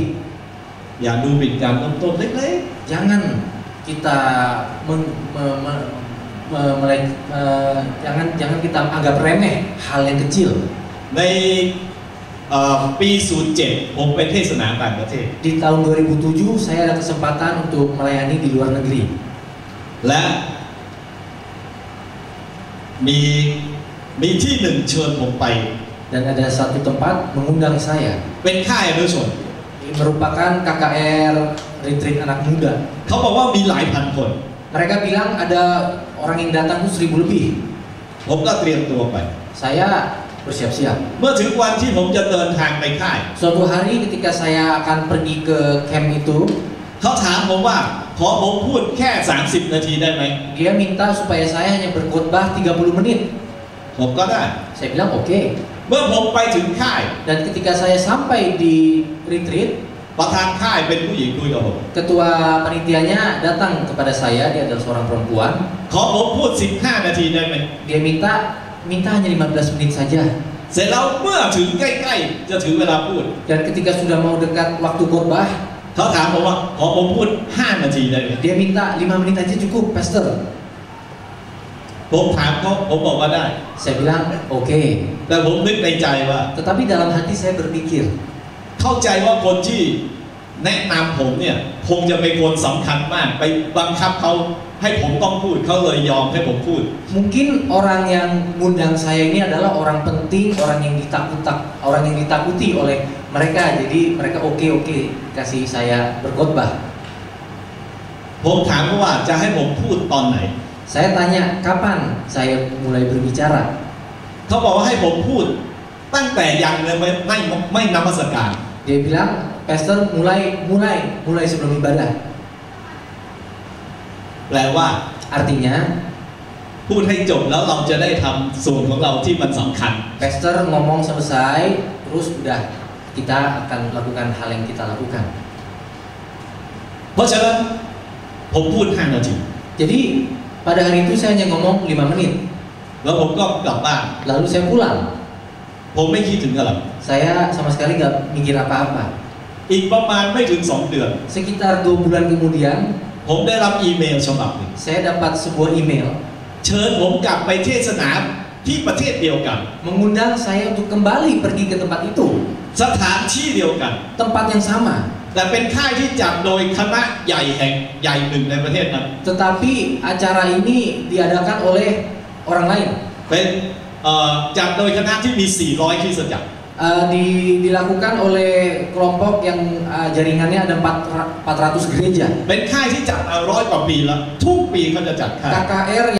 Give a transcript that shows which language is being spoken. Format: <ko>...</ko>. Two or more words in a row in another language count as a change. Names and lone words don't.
<th>อย่าดูหมิ่นการเริ่มต้นเล็ก</th> <id>Jangan kita jangan kita anggap remeh hal yang kecil.</id> <th>ๆในปี 07 ผมไปเทศนาต่างประเทศ</th> <id>Di tahun 2007 saya ada kesempatan untuk melayani di luar negeri.</id> <th>และมีที่หนึ่งเชิญผมไป</th> <id>Dan ada satu tempat mengundang saya.</id> <th>เป็นค่ายอนุชน</th> <id>Merupakan KKR retreat anak muda.</id> <th>เขาบอกว่ามีหลายพันคน</th> <id>Mereka bilang ada orang yang datang tuh 1000 lebih.</id> <th>ผมก็เตรียมตัวไป</th> <id>Saya bersiap-siap.</id> <th>เมื่อถึงวันที่ผมจะเดินทางไปค่าย</th> <id>Suatu hari ketika saya akan pergi ke camp itu,</id> <th>เขาถามผมว่าขอผมพูดแค่ 30 นาทีได้ไหม</th> <id>dia minta supaya saya hanya berkhotbah 30 menit.</id> <th>ผมก็ได้</th> <id>Saya bilang oke.</id> <th>เมื่อผมไปถึงค่าย</th> <id>Dan ketika saya sampai di retreat,</id> <th>ประธานค่ายเป็นผู้หญิงคุยกับผม</th> <id>ketua panitianya datang kepada saya, dia adalah seorang perempuan.</id> <th>ขอผมพูด 15 นาทีได้ไหม</th> <id>Dia minta hanya 15 menit saja.</id> <th>เสร็จแล้วเมื่อถึงใกล้ๆจะถึงเวลาพูด</th> <id>Dan ketika sudah mau dekat waktu khotbah,</id> <th>เขาถามผมว่าขอผมพูด 5 นาทีได้ไหม</th> <id>dia minta 5 menit aja cukup, Pastor.</id> <th>ผมถามเขาผมบอกว่าได้</th> <id>Saya bilang oke.</id> <th>แต่ผมนึกในใจว่า</th> <id>Tetapi dalam hati saya berpikir,</id> <th>เข้าใจว่าคนที่แนะนำผมเนี่ยคงจะเป็นคนสำคัญมากไปบังคับเขาให้ผมต้องพูดเขาเลยยอมให้ผมพูด</th> <id>mungkin orang yang ngundang saya ini adalah orang penting, orang yang ditakuti oleh mereka. Jadi mereka oke kasih saya berkhotbah.</id> <th>ผมถามเขาว่าจะให้ผมพูดตอนไหน</th> <id>Saya tanya kapan saya mulai berbicara.</id> <th>เขาบอกว่าให้ผมพูดตั้งแต่ยังเลยไม่นมัสการ</th> <id>Dia bilang, Pastor mulai sebelum ibadah.</id> <th>แปลว่า</th> <id>Artinya,</id> <th>พูดให้จบแล้วเราจะได้ทำส่วนของเราที่มันสำคัญ</th> <id>Pastor ngomong selesai, terus udah kita akan lakukan hal yang kita lakukan.</id> <th>เพราะฉะนั้นผมพูด 5 นาที</th> <id>Jadi pada hari itu saya hanya ngomong 5 menit.</id> <th>แล้วผมก็กลับบ้าน</th> <id>Lalu saya pulang.</id> <th>ผมไม่คิดถึงอะไร</th> <id>Saya sama sekali nggak mikir apa-apa.</id> <th>อีกประมาณไม่ถึง 2 เดือน</th> <id>Sekitar 2 bulan kemudian,</id> <th>ผมได้รับอีเมลฉบับหนึ่ง</th> <id>saya dapat sebuah email</id> <th>เชิญผมกลับไปเทศนาที่ประเทศเดียวกัน</th> <id>mengundang saya untuk kembali pergi ke tempat itu,</id> <th>สถานที่เดียวกัน</th> <id>tempat yang sama.</id> <th>แต่เป็นค่ายที่จัดโดยคณะใหญ่แห่งใหญ่หนึ่งในประเทศนั้น</th> <id>Tetapi acara ini diadakan oleh orang lain.</id> <th>เป็นจัดโดยคณะที่มี 400 คริสตจักร</th> <id>Dilakukan oleh kelompok yang jaringannya ada 400 gereja.</id> <th>เป็นค่ายที่จัดมา100 กว่าปีแล้วทุกปีเขาจะจัดค่าย</th> <id>KKR</id>